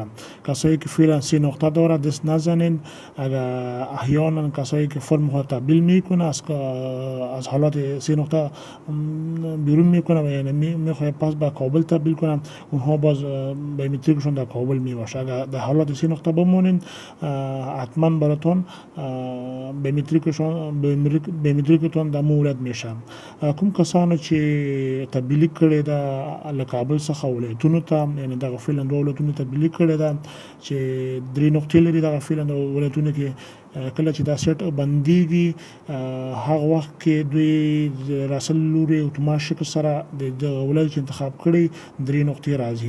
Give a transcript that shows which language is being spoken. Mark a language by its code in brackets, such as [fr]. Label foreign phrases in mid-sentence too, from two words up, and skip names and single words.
[fa] کسایی که فعلا 3 نقطه داره دست نزنین. اگر احیانا کسایی که فرم خود تبدیل میکنه از حالات 3 نقطه بیرون میکنه، یعنی میخواد پس به کابل تبدیل کنم، اونها باز بیومتریکشون در کابل میباشه. اگر در حالات 3 نقطه بمونین حتما براتون بیومتریکتون در مولد میشه. [ps] کوم کسانی چې تبدیلی کړي ده له کابل څخه ولایتونو ته، یعنی دغه فعلا 2 ولایتونو تبدیلی کړي ده چې 3 نقطې لري دغه فعلا ولایتونو کې، کله چې دا سیټ بندیږي هغه وخت کې دوی راسل لوري اتوماتیک سره د ولایت انتخاب کړي 3 نقطې راځي.